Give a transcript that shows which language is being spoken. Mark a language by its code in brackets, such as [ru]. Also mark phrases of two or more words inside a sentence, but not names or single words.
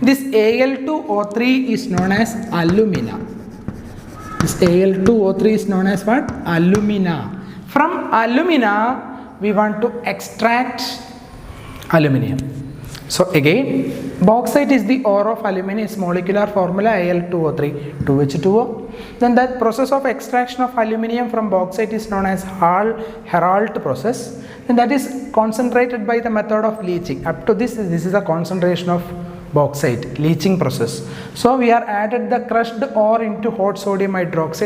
[en] This Al2O3 is known as alumina. This Al2O3 is known as what? Alumina. From alumina, we want to extract aluminium. So again, bauxite is the ore of aluminium. Its molecular formula Al2O3, 2H2O. Then that process of extraction of aluminium from bauxite is known as Hall-Heroult process. And that is concentrated by the method of leaching. Up to this is the concentration of bauxite, leaching process. So we are added the crushed ore into hot sodium hydroxide.